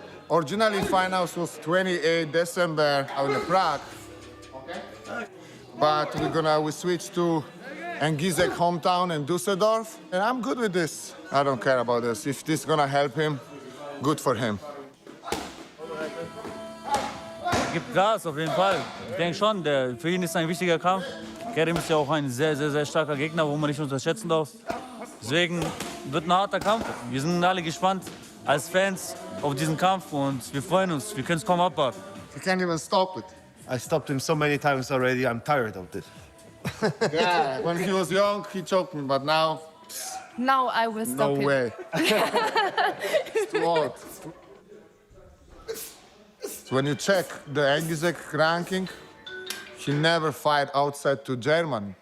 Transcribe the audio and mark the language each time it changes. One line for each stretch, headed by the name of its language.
English: Originally, finals was 28 December out in Prague. But we switch to ENGIZEK hometown in Düsseldorf. And I'm good with this. I don't care about this. If this is gonna help him, good for him.
German: Gibt Gas, auf jeden Fall. Ich denke schon, für ihn ist es ein wichtiger Kampf. Kerim ist ja auch ein sehr, sehr, sehr starker Gegner, wo man nicht unterschätzen darf. Deswegen wird ein harter Kampf. Wir sind alle gespannt als Fans auf diesen Kampf und wir freuen uns. Wir können es kaum abwarten.
English: You can't even stop it. I stopped him so many times already. I'm tired of this. Yeah, when he was young, he choked me, but now, Now I will stop him. way. It's too old. So when you check the ENGIZEK ranking, he never fight outside to Germany.